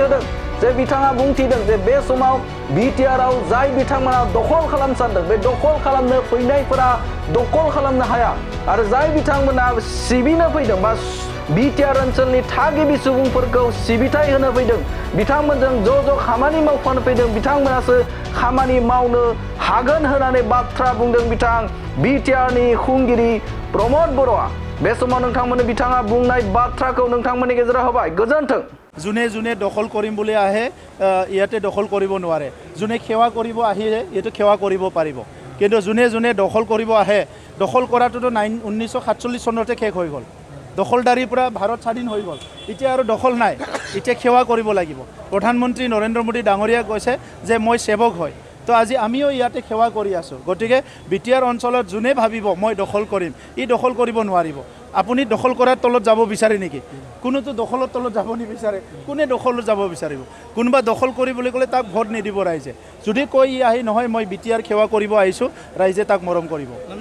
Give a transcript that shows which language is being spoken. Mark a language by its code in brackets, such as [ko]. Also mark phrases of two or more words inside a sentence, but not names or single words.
[brx] होदों जे बिथाङा बुंथिदों जे बे समाव बिटिआराव जाय बिथांमोना दखल खालामनो सानदों बे दखल खालामनो फैनायफोरा दखल खालामनो हाया आरो जाय बिथांमोना सिबिनो फैदों बा बिटिआर ओनसोलनि थागिबि सुबुंफोरखौ सिबिथाय होनो फैदों बिथांमोनजों ज' खामानि मावफानो फैदों बिथांमोनासो खामानि मावनो हागोन होननानै बाथ्रा बुंदों बिथां बिटिआरनि खुंगिरि प्रमद बर'आ बे समाव नोंथांमोननो बिथाङा बुंनाय बाथ्राखौ नोंथांमोननि गेजेराव होबाय गोजोन्थों [as] যোনে যোনে দখল কৰিম বুলি আহে ইয়াতে দখল কৰিব নোৱাৰে যোনে সেৱা কৰিব আহিলে এইটো সেৱা কৰিব পাৰিব কিন্তু যোনে যোনে দখল কৰিব আহে দখল কৰাটোতো 1947 চনতে শেষ হৈ গ'ল দখলদাৰীৰ পৰা ভাৰত স্বাধীন হৈ গ'ল এতিয়া আৰু দখল নাই এতিয়া সেৱা কৰিব লাগিব প্ৰধানমন্ত্ৰী নৰেন্দ্ৰ মোদী ডাঙৰীয়া কৈছে যে মই সেৱক হয় তো আজি আমিও ইয়াতে সেৱা কৰি আছো গতিকে বিটিআৰ অঞ্চলত যোনে ভাবিব মই দখল কৰিম ই দখল কৰিব নোৱাৰিব আপুনি দখল কৰাৰ তলত যাব বিচাৰে নেকি কোনোতো দখলৰ তলত যাব নিবিচাৰে কোনে দখলত যাব বিচাৰিব কোনোবা দখল কৰিবলৈ গ'লে তাক ভোট নিদিব ৰাইজে যদি কৈ আহি নহয় মই বিটিআৰ সেৱা কৰিব আহিছোঁ ৰাইজে তাক মৰম কৰিব